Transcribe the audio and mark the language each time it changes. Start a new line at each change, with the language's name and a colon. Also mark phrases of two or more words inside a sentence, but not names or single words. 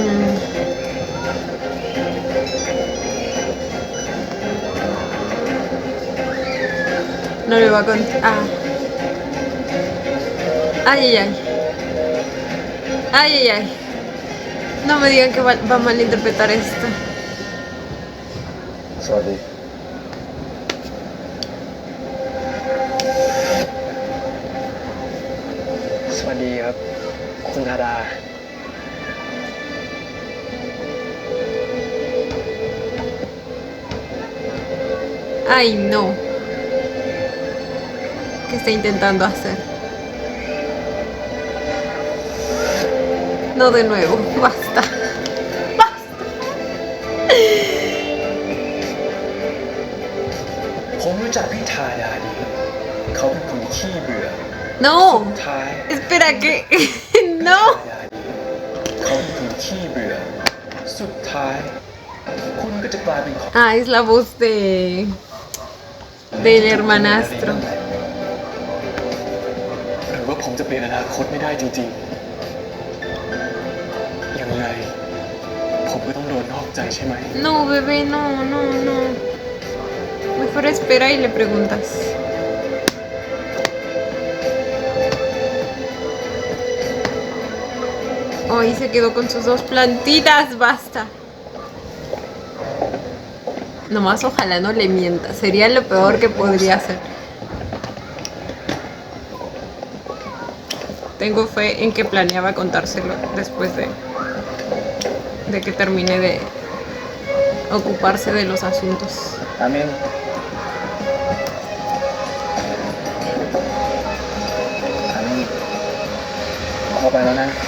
Spanish: No le va a contar... Ah. Ay, ay, ay. Ay, ay, ay. No me digan que va a malinterpretar esto.
Thai: สวัสดี สวัสดีครับ คุณธาดา
Spanish: Ay, no. ¿Qué está intentando hacer? No de nuevo. Basta. Basta.
Thai: ผมรู้จักพี่ธาดาดี เขาเป็นคนขี้เบื่อ
Spanish: No.
Thai: ท้าย
Spanish: Espera, que... No.
Thai: เขาเป็นคนขี้เบื่อ สุดท้าย คุณก็จะกลายเป็นของ
Spanish: Ah, es la voz de... del hermanastro.
Thai: หรือว่าผมจะเปลี่ยนอนาคตไม่ได้จริงๆ ยังไง ผมก็ต้องโดนนอกใจใช่ไหม
Spanish: No, bebé, no, no, no. Mejor espera y le preguntas. Ay, se quedó con sus dos plantitas, basta. Nomás ojalá no le mienta, sería lo peor que podría hacer. Tengo fe en que planeaba contárselo después de que termine de ocuparse de los asuntos.
Thai: อามินอามินเข้าไปแล้วนะ